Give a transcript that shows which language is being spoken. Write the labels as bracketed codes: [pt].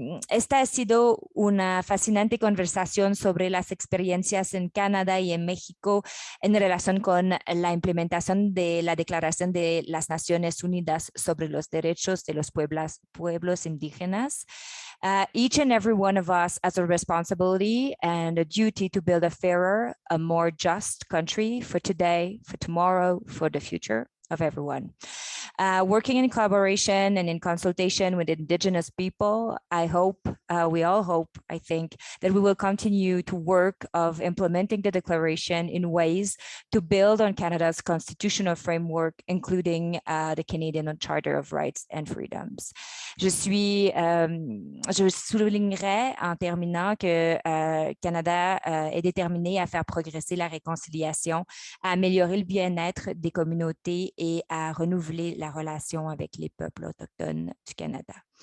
[es] Esta ha sido una fascinante conversación sobre las experiencias en Canadá y en México en relación con la implementación de la Declaración de las Naciones Unidas sobre los Derechos de los Pueblos Indígenas. [en] Each and every one of us has a responsibility and a duty to build a fairer, a more just country for today, for tomorrow, for the future of everyone. Working in collaboration and in consultation with Indigenous people, I hope, we all hope, I think, that we will continue to work of implementing the declaration in ways to build on Canada's constitutional framework, including the Canadian Charter of Rights and Freedoms. [fr] Je soulignerai en terminant que Canada est déterminé à faire progresser la réconciliation, à améliorer le bien-être des communautés et à renouveler la relation avec les peuples autochtones du Canada.